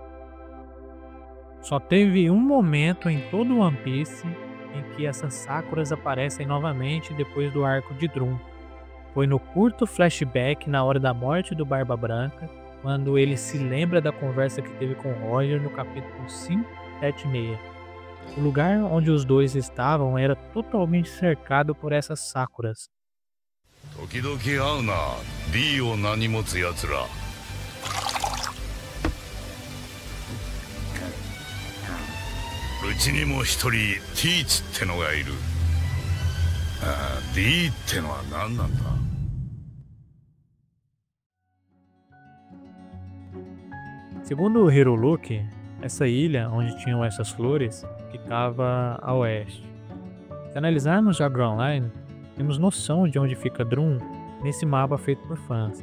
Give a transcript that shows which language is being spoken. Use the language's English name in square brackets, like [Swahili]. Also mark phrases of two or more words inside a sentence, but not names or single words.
[Portuguese] Só teve um momento em todo One Piece em que essas sakuras aparecem novamente depois do arco de Drum. Foi no curto flashback na hora da morte do Barba Branca, quando ele se lembra da conversa que teve com Roger no capítulo 576. O lugar onde os dois estavam era totalmente cercado por essas sakuras. [Japanese] 時々会うな D を名に持つやつら。うちにも一人 Teach ってのがいる。D ってのは何なんだ。 [Portuguese] Segundo o Hiruluki, essa ilha onde tinham essas flores ficava a oeste. Se analisarmos a Grand Line, temos noção de onde fica Drum nesse mapa feito por fãs.